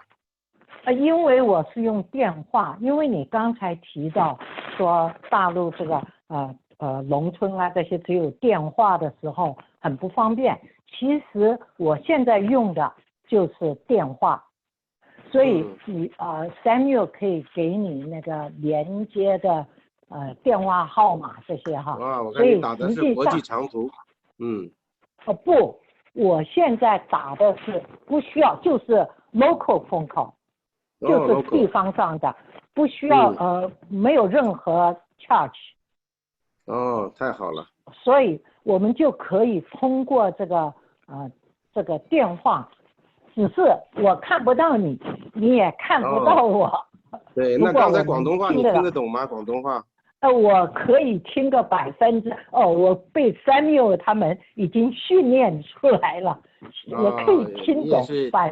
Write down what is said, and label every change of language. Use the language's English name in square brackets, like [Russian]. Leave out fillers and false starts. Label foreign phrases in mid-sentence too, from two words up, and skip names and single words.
[Chinese] 因為我是用電話，因為你剛才提到說大陸這個農村這些只有電話的時候很不方便，其實我現在用的就是電話，所以你Samuel 可以給你那個連接的電話號碼這些我看你打的是國際長途。不，我現在打的是不需要，就是 [English] local phone call， [Chinese] 就是地方上的，不需要沒有任何 charge。太好了。所以我們就可以通過這個電話，只是我看不到你，你也看不到我。對，那剛才廣東話你聽得懂嗎？廣東話？我可以聽個100%，我被 Samuel 他們已經訓練出來了，我可以聽懂100%。